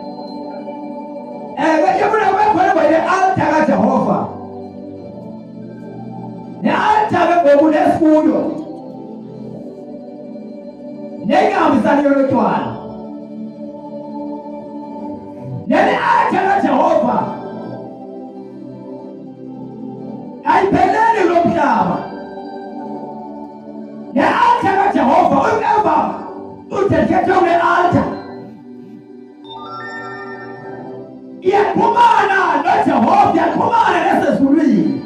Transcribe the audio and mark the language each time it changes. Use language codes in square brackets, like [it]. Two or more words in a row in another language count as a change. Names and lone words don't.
[xh] Bejefuna bekhona kwale altar kaJehova, ne-altar ke ngoku nesifundo nengahambisaniyo lotywala. Nene-altar kaJehova ayipheleli lo mhlaba. Ne-altar kaJehova whoever udedikethe kule-altar iyaxhumana noJehova, iyaxhumana nesezulwini.